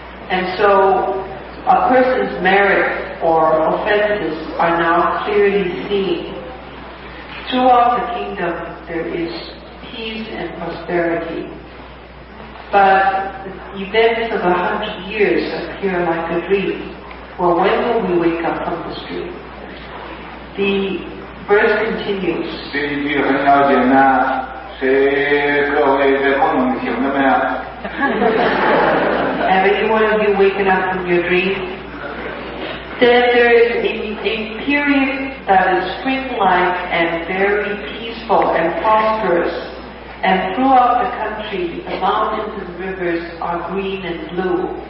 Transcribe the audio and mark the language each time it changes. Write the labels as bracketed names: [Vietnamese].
[English] And so a person's merit or offenses are now clearly seen. Throughout the kingdom there is peace and prosperity. But the events of 100 years appear like a dream. Well, when will we wake up from this dream? The verse continues. [Chinese] 这一句很了解呢，各位在梦醒了没有？ [English] Have any one of you waken up from your dream? Then there is a period that is spring-like and very peaceful and prosperous. And throughout the country, the mountains and rivers are green and blue.